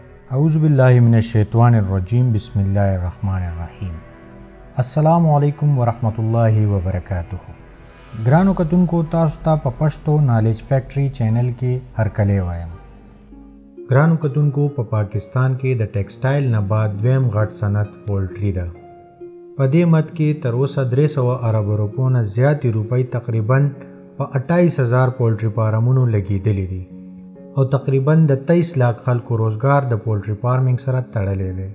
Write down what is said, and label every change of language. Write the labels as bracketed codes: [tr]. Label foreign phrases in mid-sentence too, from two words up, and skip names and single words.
[ar] اعوذ باللہ من الشیطان الرجیم بسم اللہ الرحمن الرحیم السلام علیکم ورحمۃ اللہ وبرکاتہ [ps] ګرانو کتونکو تاسو ته په پښتو نالج فیکټری چینل کې هرکلی وایم ګرانو کتونکو په پاکستان کې د ټیکسټایل نه بعد دویم غټ صنعت پولټری ده په دې مد کې تر اوسه 300 ارب روپو نه زیاتې روپۍ تقریبا په 28000 پولټری فارمونو لګېدلې دي او تقریبا د 23 लाख خلکو روزګار د پولټری فارمینګ سره تړلی دی.